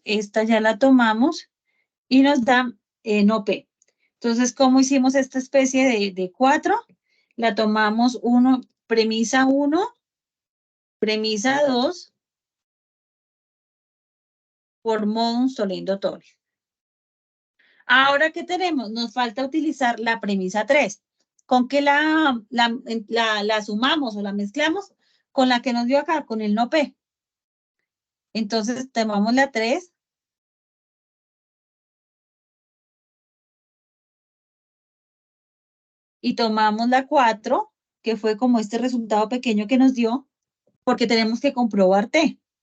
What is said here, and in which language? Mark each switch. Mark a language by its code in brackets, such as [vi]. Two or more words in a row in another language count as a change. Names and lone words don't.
[es] Esta ya la tomamos. Y nos da no P. Entonces, ¿cómo hicimos esta especie de 4? La tomamos premisa 1, premisa 2, por [la] modus tollendo tollens. [es] Ahora, ¿qué tenemos? Nos falta utilizar la premisa 3. ¿Con qué la sumamos o la mezclamos? Con la que nos dio acá, con el no P. Entonces, tomamos la 3. Y tomamos la 4, que fue como este resultado pequeño que nos dio, porque tenemos que comprobar T.